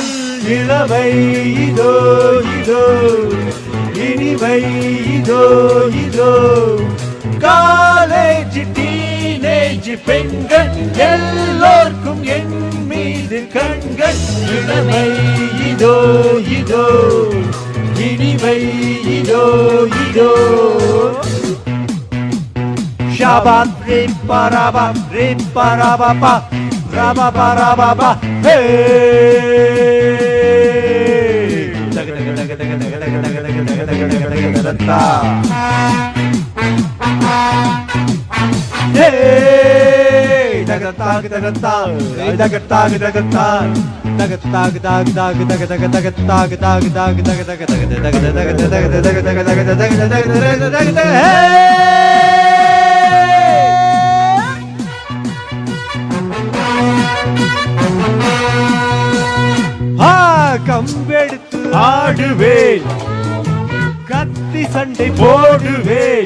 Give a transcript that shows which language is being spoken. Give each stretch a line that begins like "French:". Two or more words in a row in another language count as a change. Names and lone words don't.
Tamil: இளமை இதோ இதோ, இனிமை இதோ இதோ,
English: college teenage
Tamil: பெண்கள் எல்லோருக்கும் என் மீது கண்கள். இளமை இதோ இதோ, இனிமை இதோ இதோ. Shabbat riparaba riparaba rababaraba hey. Hey, dagatag dagatag dagatag dagatag dagatag dag dag dag dag dag dag dag dag dag dag dag hey. கம்பெடுத்து ஆடுவேன், கத்தி சண்டை போடுவேன்.